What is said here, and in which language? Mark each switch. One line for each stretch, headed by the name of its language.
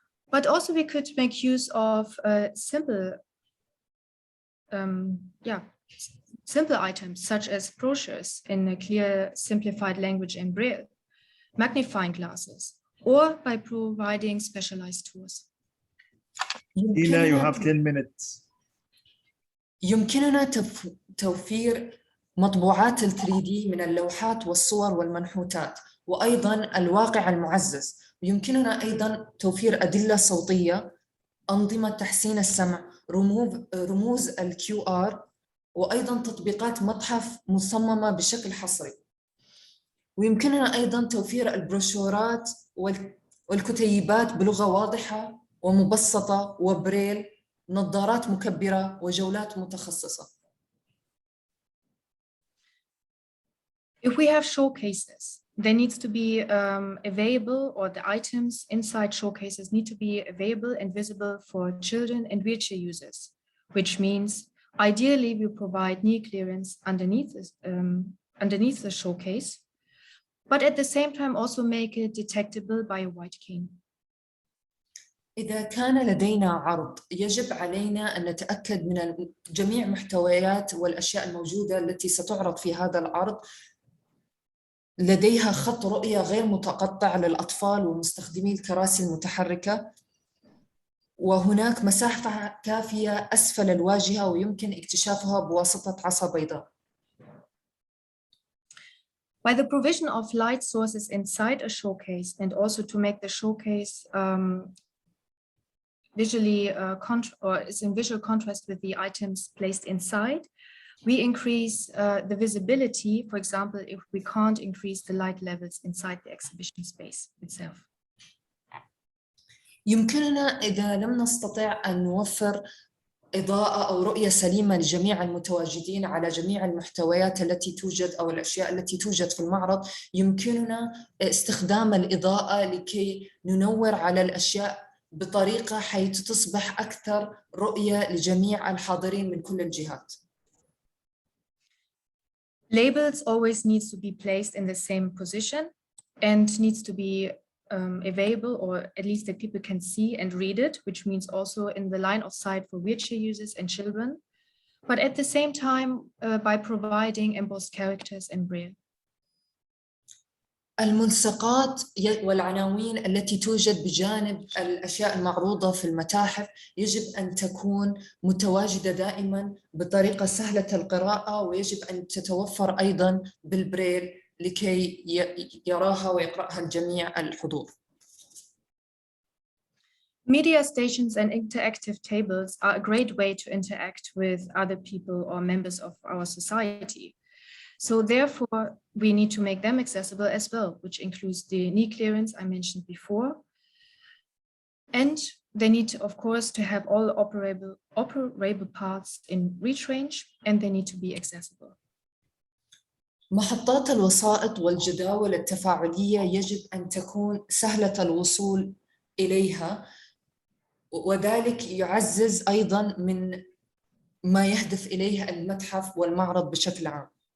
English: But also we could make use of simple items such as brochures in a clear, simplified language in Braille, magnifying glasses, or by providing specialized tours. Ina, you have 10 minutes.
Arabic: يمكننا توفير مطبوعات ال 3D من اللوحات والصور والمنحوتات، وأيضاً الواقع المعزز. يمكننا أيضاً توفير أدلة صوتية، أنظمة تحسين السمع، رموز ال QR، وأيضاً تطبيقات متحف مصممة بشكل حصري. ويمكننا أيضاً توفير البروشورات والكتيبات بلغة واضحة ومبسطة وبريل، نظارات مكبرة وجولات متخصصة.
English: If we have showcases, there needs to be available, or the items inside showcases need to be available and visible for children and wheelchair users, which means ideally we provide knee clearance underneath the showcase, but at the same time also make it detectable by a white cane.
Arabic: إذا كان لدينا عرض، يجب علينا أن نتأكد من جميع محتويات والأشياء الموجودة التي ستعرض في هذا العرض لديها خط رؤية غير متقطع للأطفال ومستخدمي الكراسي المتحركة، وهناك مساحة كافية أسفل الواجهة ويمكن اكتشافها بواسطة عصا بيضاء.
English: By the provision of light sources inside a showcase, and also to make the showcase visually is in visual contrast with the items placed inside, we increase the visibility, for example, if we can't increase the light levels inside the exhibition space itself.
Arabic: يمكننا إذا لم نستطع أن نوفر إضاءة أو رؤية سليمة لجميع المتواجدين على جميع المحتويات التي توجد أو الأشياء التي توجد في المعرض، يمكننا استخدام الإضاءة لكي ننور على الأشياء بطريقة حيث تصبح أكثر رؤية لجميع الحاضرين من كل الجهات.
English: Labels always needs to be placed in the same position and needs to be available, or at least that people can see and read it, which means also in the line of sight for wheelchair users and children, but at the same time by providing embossed characters in Braille.
Arabic: الملصقات والعناوين التي توجد بجانب الأشياء المعروضة في المتاحف يجب أن تكون متواجدة دائما بطريقة سهلة القراءة، ويجب أن تتوفر أيضا بالبريل لكي يراها ويقرأها الجميع الحضور.
English: Media stations and interactive tables are a great way to interact with other people or members of our society. So therefore, we need to make them accessible as well, which includes the knee clearance I mentioned before. And they need, of course, to have all operable parts in reach range, and they need to be accessible.
Arabic: محطات الوسائط والجداول التفاعلية يجب أن تكون سهلة الوصول إليها، وذلك يعزز أيضاً من ما يهدف إليه المتحف والمعرض بشكل عام.